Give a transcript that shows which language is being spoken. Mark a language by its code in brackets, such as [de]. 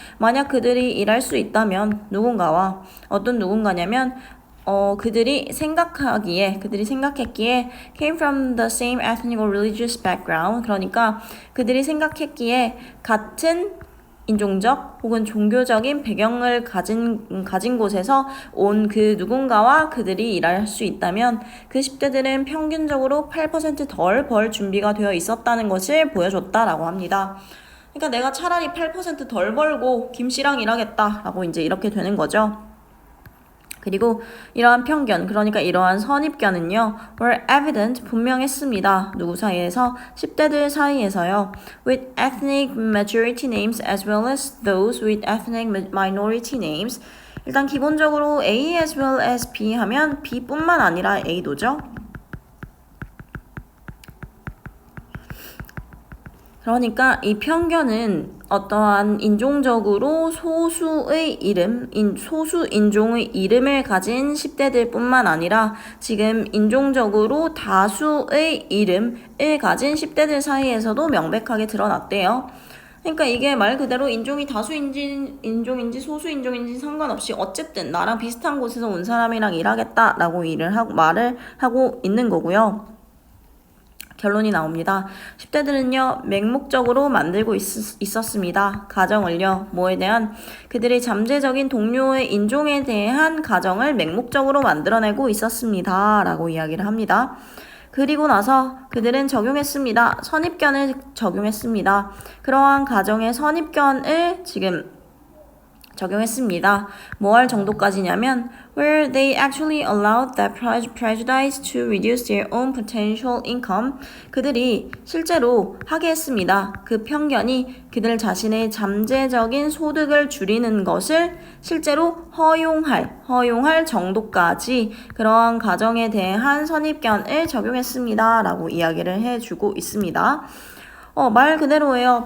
[ko] 만약 그들이 일할 수 있다면 누군가와 어떤 누군가냐면 그들이 생각했기에 [en] came from the same ethnic or religious background [ko] 그러니까 그들이 생각했기에 같은 인종적 혹은 종교적인 배경을 가진 곳에서 온 그 누군가와 그들이 일할 수 있다면 그 10대들은 평균적으로 8%덜 벌 준비가 되어 있었다는 것을 보여줬다라고 합니다. 그러니까 내가 차라리 8%덜 벌고 김씨랑 일하겠다라고 이제 이렇게 되는 거죠. 그리고 이러한 편견, 그러니까 이러한 선입견은요, [en] were evident, [ko] 분명했습니다. 누구 사이에서? 10대들 사이에서요. [en] with ethnic majority names as well as those with ethnic minority names. [ko] 일단 기본적으로 A as well as B 하면 B뿐만 아니라 A도죠. 그러니까 이 편견은 어떠한 인종적으로 소수의 이름, 소수 인종의 이름을 가진 10대들 뿐만 아니라 지금 인종적으로 다수의 이름을 가진 10대들 사이에서도 명백하게 드러났대요. 그러니까 이게 말 그대로 인종이 인종인지 소수인종인지 상관없이 어쨌든 나랑 비슷한 곳에서 온 사람이랑 일하겠다라고 말을 하고 있는 거고요. 결론이 나옵니다. 10대들은요, 맹목적으로 만들고 있었습니다. 가정을요, 뭐에 대한? 그들의 잠재적인 동료의 인종에 대한 가정을 맹목적으로 만들어내고 있었습니다. 라고 이야기를 합니다. 그리고 나서 그들은 적용했습니다. 선입견을 적용했습니다. 그러한 가정의 선입견을 지금 적용했습니다. 뭐 할 정도까지냐면 [en] where they actually allowed that prejudice to reduce their own potential income. [ko] 그들이 실제로 하게 했습니다. 그 편견이 그들 자신의 잠재적인 소득을 줄이는 것을 실제로 허용할 정도까지 그러한 가정에 대한 선입견을 적용했습니다. 라고 이야기를 해주고 있습니다. 말 그대로예요.